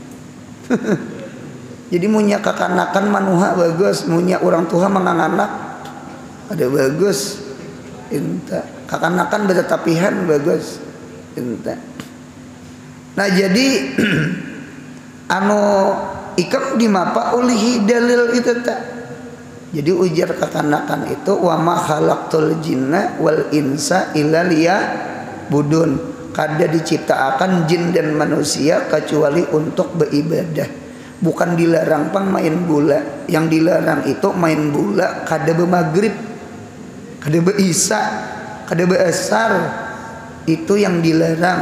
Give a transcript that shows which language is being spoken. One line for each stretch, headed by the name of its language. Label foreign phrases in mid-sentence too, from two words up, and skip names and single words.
Banjar: Jadi munya kakanakan manuha bagus, munya orang tua menganganak ada bagus. Inta. Kakanakan bertetapihan bagus. Inta. Nah jadi ikam dimapa ulihi dalil itu tak. Jadi ujar kakanakan itu
Arabic: wa ma khalaqtul jinna wal insa illa liya'budun.
Indonesian: Kada diciptakan jin dan manusia kecuali untuk beribadah.
Banjar: Bukan dilarang pang main bola. Yang dilarang itu main bola kada bemaghrib, kada beisa, kada beasar.
Indonesian: Itu yang dilarang.